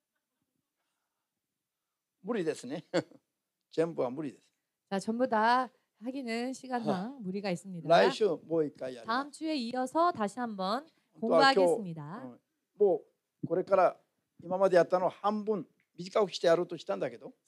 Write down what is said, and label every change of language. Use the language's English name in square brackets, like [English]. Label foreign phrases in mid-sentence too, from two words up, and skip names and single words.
[Japanese] 無理ですね。全部は無理です。 [Korean] 자, 전부 다 하기는 시간상 무리가 있습니다. [Japanese] 来週もう一回やります。 [Korean] 다음 주에 이어서 다시 한번 [Japanese] 本当は今日 [Korean] 공부하겠습니다. [Japanese] もうこれから今までやったのを半分短くしてやろうとしたんだけど、